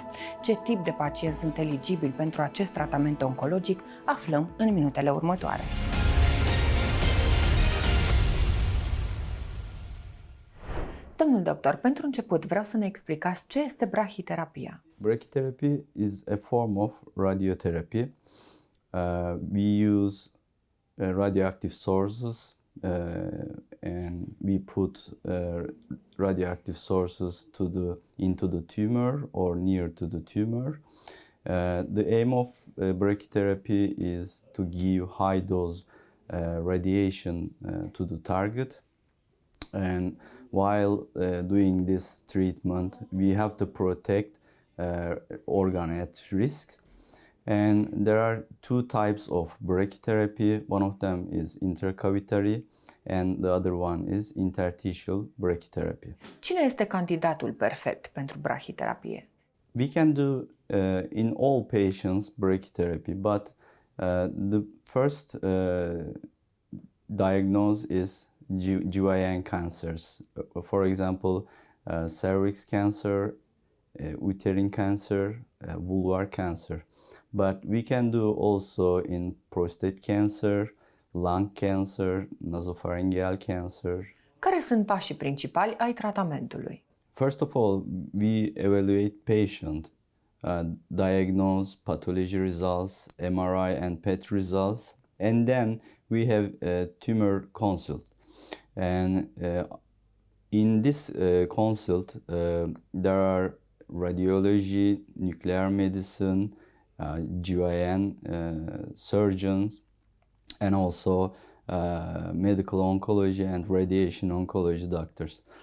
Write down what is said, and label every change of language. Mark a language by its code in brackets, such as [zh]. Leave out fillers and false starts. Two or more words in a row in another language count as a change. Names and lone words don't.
[ro] Ce tip de pacienți sunt eligibili pentru acest tratament oncologic, aflăm în minutele următoare. Domnul doctor, pentru început vreau să ne explicați ce este brachiterapia. [en] Brachytherapy is a form of radiotherapy. We use radioactive sources and we put radioactive sources into the tumor or near to the tumor. The aim of brachytherapy is to give high dose radiation to the target. And while doing this treatment, we have to protect organ at risk. And there are two types of brachytherapy. One of them is intercavitary and the other one is interstitial brachytherapy. [ro] Cine este candidatul perfect pentru brachiterapie? [en] We can do in all patients brachytherapy, but the first diagnosis is GYN cancers. For example, cervix cancer, uterine cancer, vulvar cancer. But we can do also in prostate cancer, lung cancer, nasopharyngeal cancer. [ro] Care sunt pașii principali ai tratamentului? [en] First of all, we evaluate patient, diagnose pathology results, MRI and PET results, and then we have a tumor consult. And in this consult, there are radiology, nuclear medicine, GYN surgeons, and also medical oncology and radiation oncology doctors.